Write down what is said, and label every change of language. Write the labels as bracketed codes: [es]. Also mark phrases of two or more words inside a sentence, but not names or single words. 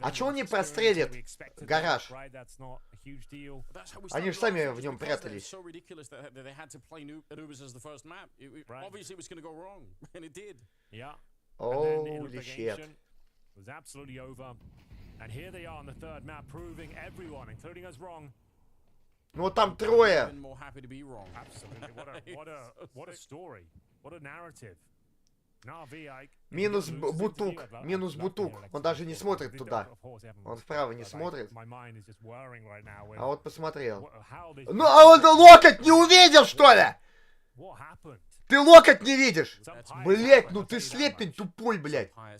[ru] А чё он не прострелит гараж? Они же сами в нем прятались. [en] So ridiculous that they had to play Anubis as the first map. Obviously, it was going to go wrong, and it did. Yeah. Holy shit. It was absolutely over. And here they are on the third map, proving everyone, including us, wrong. [ru] Ну там трое. [en] Absolutely. What a story. What a narrative. [ru] Минус Бутук. Он даже не смотрит туда. Он вправо не смотрит. А вот посмотрел. Ну, а он локоть не увидел, что ли? Ты локоть не видишь? Блять, ну ты слепень тупой, блядь.